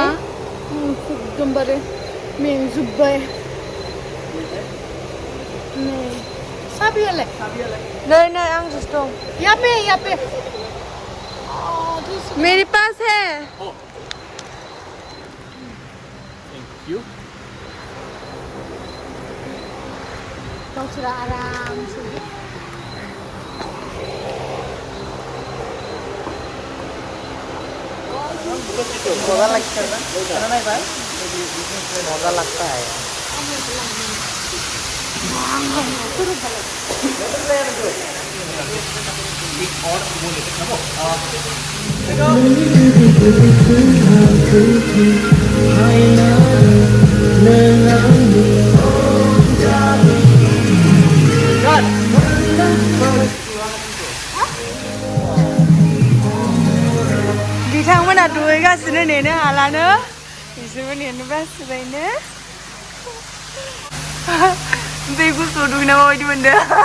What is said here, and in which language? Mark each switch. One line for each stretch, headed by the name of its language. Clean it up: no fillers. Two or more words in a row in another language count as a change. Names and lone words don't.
Bodo: एकदमबारे मेंजोब्बाय साबियालाय नै आंजोंसो दं
Hindi: यहाँ पे मेरे पास है
English: thank you
Bodo: गावसोर आरामसे
Hindi: मजा लगता है ना नहीं भाई मजा लगता है एक और वो लेते हैं ना वो
Bodo: बिथांमोना दुगैगासिनो नेनो हालानो बिसोरबो नेनो बासिबायनो दै गुसुआव दुगैना माबायदि मोनदों